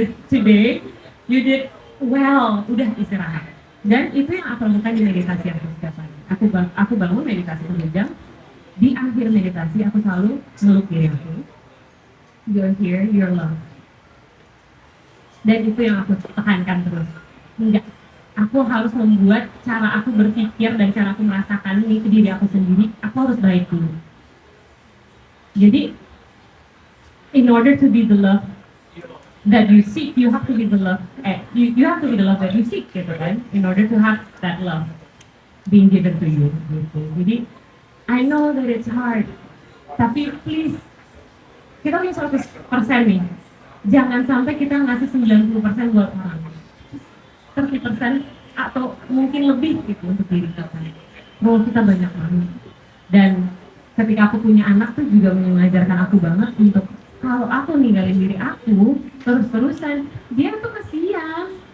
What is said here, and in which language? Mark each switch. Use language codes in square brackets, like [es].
[en] Today, you did well, [id] udah istirahat. Dan itu yang aku lakukan di meditasi aku setiap hari. Aku bangun meditasi 1 jam. Di akhir meditasi aku selalu meluk diri aku. [en] You're here, you're loved. [id] Dan itu yang aku tekankan terus. Enggak, aku harus membuat cara aku berpikir dan cara aku merasakan ini ke diri aku sendiri. Aku harus baik dulu. Jadi, [en] in order to be the love that you seek, you have to be the love. You have to be the love that you seek, [id] gitu kan? [en] In order to have that love being given to you. [id] Gitu. Jadi, [en] I know that it's hard, [id] tapi [en] please, [id] kita punya 100% nih. Jangan sampai kita ngasih 90% buat orang. 30% atau mungkin lebih gitu untuk diri kita. Role kita banyak banget. Dan ketika aku punya anak tuh juga mengajarkan aku banget untuk kalau aku ninggalin diri aku terus-terusan, dia tuh kesian.